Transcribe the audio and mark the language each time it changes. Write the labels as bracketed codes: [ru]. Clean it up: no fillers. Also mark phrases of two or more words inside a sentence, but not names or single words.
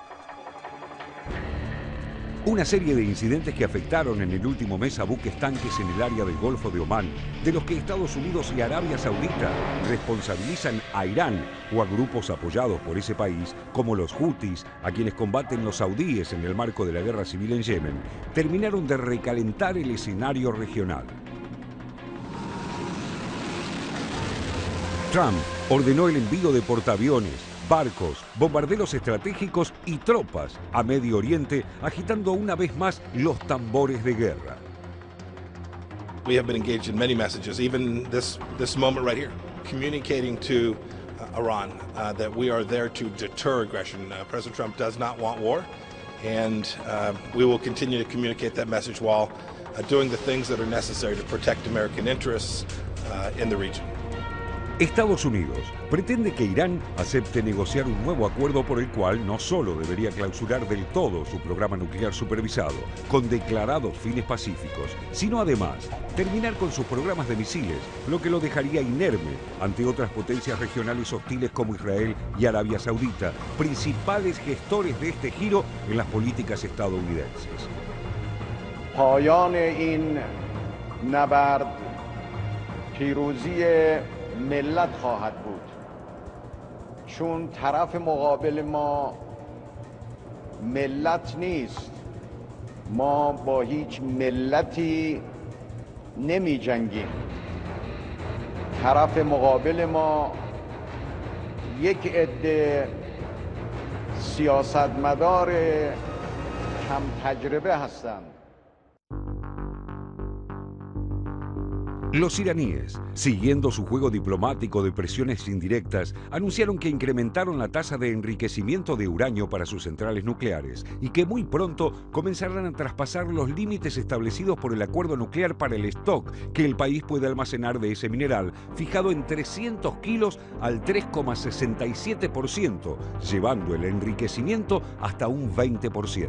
[es] Una serie de incidentes que afectaron en el último mes a buques tanques en el área del Golfo de Omán, de los que Estados Unidos y Arabia Saudita responsabilizan a Irán o a grupos apoyados por ese país, como los Houthis, a quienes combaten los saudíes en el marco de la guerra civil en Yemen, terminaron de recalentar el escenario regional. Trump ordenó el envío de portaaviones, barcos, bombarderos estratégicos y tropas a Medio Oriente, agitando una vez más los tambores de guerra. [en] We have been engaged in many messages, even this moment right here, communicating to Iran that we are there to deter aggression. President Trump does not want war, and we will continue to communicate that message while doing the things that are necessary to protect American interests in the region. [es] Estados Unidos pretende que Irán acepte negociar un nuevo acuerdo por el cual no solo debería clausurar del todo su programa nuclear supervisado, con declarados fines pacíficos, sino además terminar con sus programas de misiles, lo que lo dejaría inerme ante otras potencias regionales hostiles como Israel y Arabia Saudita, principales gestores de este giro en las políticas estadounidenses. [fa] پایان این نبرد پیروزی ملت خواهد بود چون طرف مقابل ما ملت نیست ما با هیچ ملتی نمی جنگیم طرف مقابل ما یک عده سیاستمدار کم تجربه هستند. [es] Los iraníes, siguiendo su juego diplomático de presiones indirectas, anunciaron que incrementaron la tasa de enriquecimiento de uranio para sus centrales nucleares y que muy pronto comenzarán a traspasar los límites establecidos por el acuerdo nuclear para el stock que el país puede almacenar de ese mineral, fijado en 300 kilos al 3,67%, llevando el enriquecimiento hasta un 20%.